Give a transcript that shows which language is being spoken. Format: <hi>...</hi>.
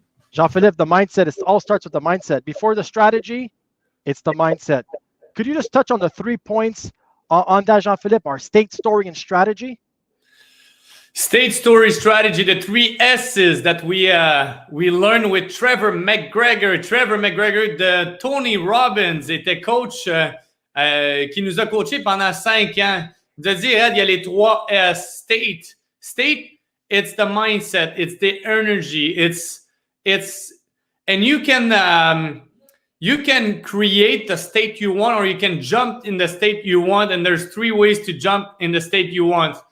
<en>Jean-Philippe, the mindset, it all starts with the mindset. Before the strategy, it's the mindset. Could you just touch on the 3 points on that, Jean-Philippe, our state, story, and strategy? State, story, strategy, the 3 S's that we learned with Trevor McGregor.</en> <fr>Trevor McGregor de Tony Robbins était coach qui nous a coaché pendant 5 ans. Il nous a dit, il y a les 3 S.</fr> <en>State, it's the mindset, it's the energy, it's and you can create the state you want, or you can jump in the state you want, and there's 3 ways to jump in the state you want.</en>